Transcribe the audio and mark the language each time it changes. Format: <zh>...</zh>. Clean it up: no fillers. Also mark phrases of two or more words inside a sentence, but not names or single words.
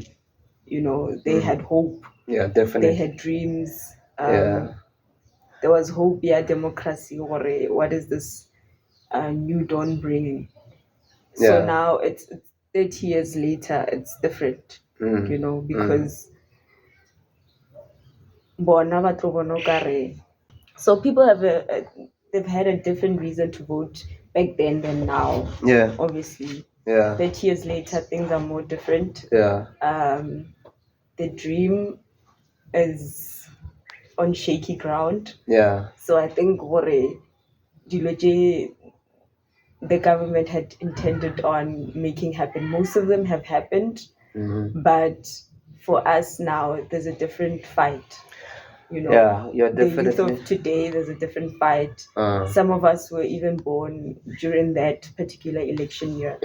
<en>They had hope. They had dreams. There was hope. Yeah, democracy, or what is this new dawn bringing? So now it's 30 years later, it's different, because</en> <tn>bona ba tlo bona o kare-</tn> <en>so people have they've had a different reason to vote back then than now. Yeah. Obviously, Yeah. 30 years later, things are more different. Yeah. The dream is on shaky ground. Yeah. So I think</en> <tn>dilo tse</tn> <en>the government had intended on making happen, most of them have happened. But for us now, there's a different fight. Yeah, you're The youth definitely. of today, there's a different fight. Some of us were even born during that particular election year.</en>